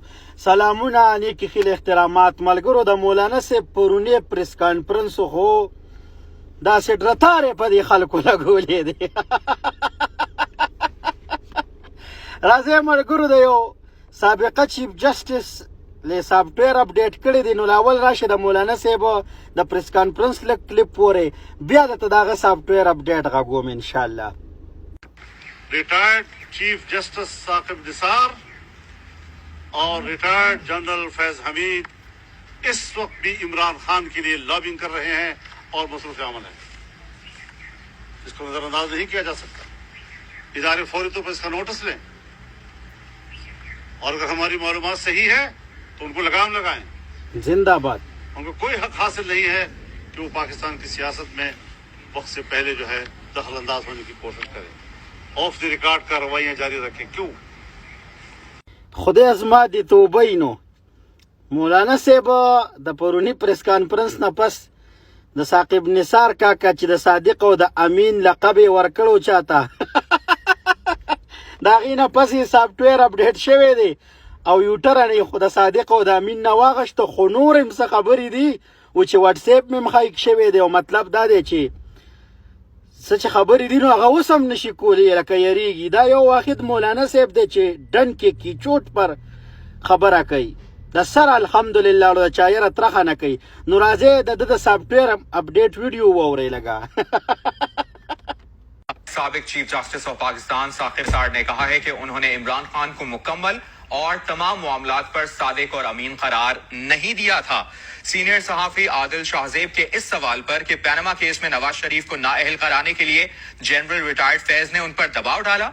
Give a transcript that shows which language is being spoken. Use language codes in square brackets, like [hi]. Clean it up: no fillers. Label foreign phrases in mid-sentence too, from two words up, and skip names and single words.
[ps] سلامونه نیکی خیل احترامات ملګرو د مولانا صاحب پرونی [en] press conference [ps] خو داسې ډرتارې په دې خلکو لګولې دی. راځئ ملګرو د یو سابقه [en] chief justice [ps] له [en] software update [ps] کړی دی نو لاول راشه د مولانا صاحب د [en] press conference [ps] لک کلیپ پورې بیا د دغه [en] software update [ps] غووم [ar] ان شاء الله. [en] retired chief justice [ur] ثاقب نثار اور [en] retired general [ur] فیض حمید اس وقت بھی عمران خان کے لیے لابنگ کر رہے ہیں اور مصروف عمل ہے. اس کو نظرانداز نہیں کیا جا سکتا. ادارے فوری طور پر اس کا نوٹس لیں اور اگر ہماری معلومات صحیح ہے تو ان کو لگام لگائیں. زندہ باد. ان کو کوئی حق حاصل نہیں ہے کہ وہ پاکستان کی سیاست میں وقت سے پہلے جو ہے دخل انداز ہونے کی کوشش کریں. [en] off the record [ur] کارروائیاں جاری رکھیں. کیوں? [ps] خدای زما دې توبه نو مولانا صاحب د پرونی [en] press conference [ps] نه پس د ثاقب نثار کاکا چې د صادق او د امین لقب ورکړو چاته دا غینه پس [en] software update [ps] شوی دی او یوټرن خو د صادق او د امین نه واغشته خو نور هم څه خبرې دي او چې واتس اپ مې مخایک شوی دی او مطلب دا دی چې څه چې خبرې دي نو هغه اوس هم نشي کولی لکه یریږي. دا یو واحد مولانا صاحب دی چې ډنکې کی چوټ پر خبره کوي د سره الحمدلله د چایره ترخه نه کوي. نو راځئ د [en] software update [ps] ویډیو واورئ لګا. [ur] سابق [en] chief justice of Pakistan [ur] ثاقب نثار نے کہا ہے کہ انہوں نے عمران خان کو مکمل اور تمام معاملات پر صادق اور امین قرار نہیں دیا تھا. سینئر صحافی عادل شاہزیب کے اس سوال پر کہ پاناما کیس میں نواز شریف کو نااہل کرانے کے لیے [en] general retired [ur] فیض نے ان پر دباؤ ڈالا.